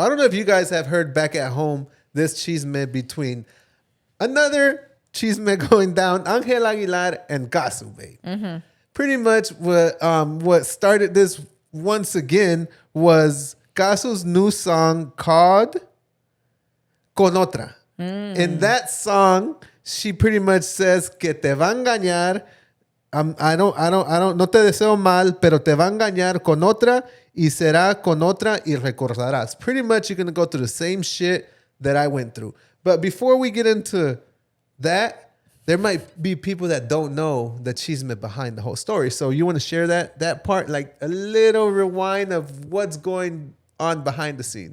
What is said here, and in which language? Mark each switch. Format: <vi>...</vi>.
<en>So I don't know if you guys have heard back at home this chisme between another chisme going down, Ángel Aguilar and Cazu, babe. Pretty much what started this once again was Cazu's new song called Con Otra. In that song, she pretty much says</en> <es>que te va a engañar. No te deseo mal, pero te va a engañar con otra y será con otra y recordarás.</es> <en>Pretty much you're going to go through the same shit that I went through. But before we get into that, there might be people that don't know the chisme behind the whole story. So you want to share that part, like a little rewind of what's going on behind the scenes?</en>